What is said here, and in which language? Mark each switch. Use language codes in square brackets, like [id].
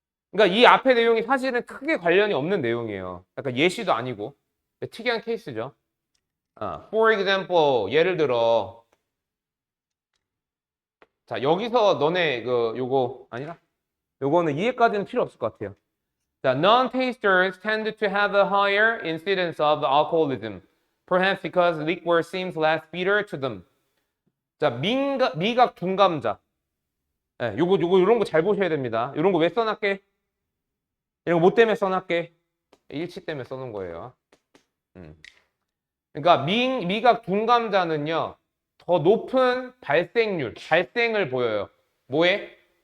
[ko] 그러니까 이 앞의 내용이 사실은 크게 관련이 없는 내용이에요. 약간 예시도 아니고 특이한 케이스죠. [en] For example, [ko] 예를 들어, 자, 여기서 너네 요거 아니라 요거는 이해까지는 필요 없을 것 같아요. [en] 자, non-tasters tend to have a higher incidence of alcoholism, perhaps because liquor seems less bitter to them. [ko] 자, 미각 둔감자. 요거 이런 거 잘 보셔야 됩니다. 이런 거 왜 써놨게? 이런 거 뭐 때문에 써놨게? 일치 때문에 써놓은 거예요. 그러니까 미각 둔감자는요, 더 높은 발생을 보여요. 뭐에?